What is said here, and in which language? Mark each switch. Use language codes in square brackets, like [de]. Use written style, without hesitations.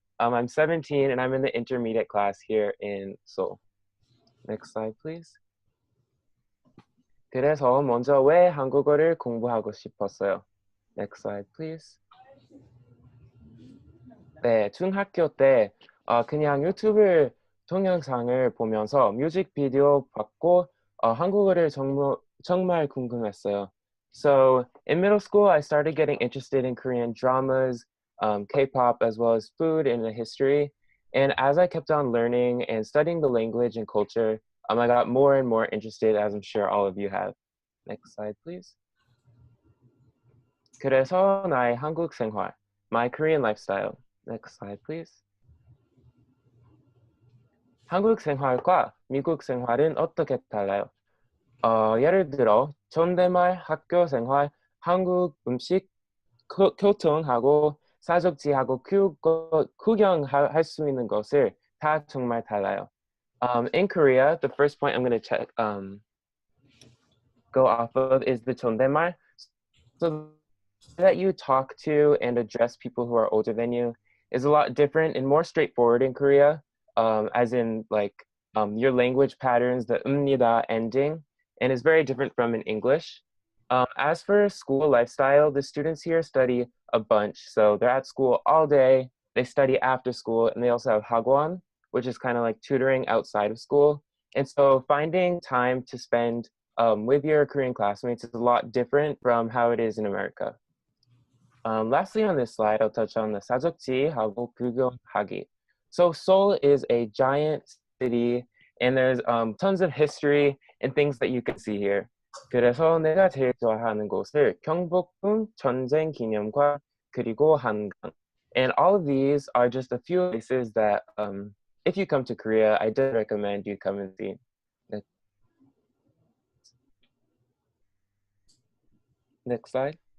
[en] I'm 17, and I'm in the intermediate class here in Seoul. Next slide, please. [ko] 그래서 먼저 왜 한국어를 공부하고 싶었어요? [en] Next slide, please. [ko] 네, 중학교 때 그냥 유튜브 동영상을 보면서 뮤직비디오 봤고 한국어를 정말 궁금했어요. [en] So in middle school, I started getting interested in Korean dramas, K-pop, as well as food and the history. And as I kept on learning and studying the language and culture, I got more and more interested, as I'm sure all of you have. Next slide, please. [ko] 그래서 나의 한국 생활, [en] my Korean lifestyle. Next slide, please. [ko] 한국 생활과 미국 생활은 어떻게 달라요? 예를 들어 존댓말, 학교 생활, 한국 음식, 교통하고 사적지하고 구경할 수 있는 것을 다 정말 달라요. [en] In Korea, the first point I'm going to go off of is the 존댓말. So that you talk to and address people who are older than you is a lot different and more straightforward in Korea, as in like your language patterns, the 음니다 ending, and is very different from in English. As for school lifestyle, the students here study a bunch. So they're at school all day, they study after school, and they also have hagwon, which is kind of like tutoring outside of school. And so finding time to spend with your Korean classmates is a lot different from how it is in America. Lastly on this slide, I'll touch on the [ko] 사적지하고 구경하기. [en] So Seoul is a giant city, and there's tons of history and things that you can see here. [ko] 그래서 내가 제일 좋아하는 곳을 경복궁, 전쟁기념관, 그리고 한강. [en] And all of these are just a few places that if you come to Korea, I do recommend you come and see. Next slide.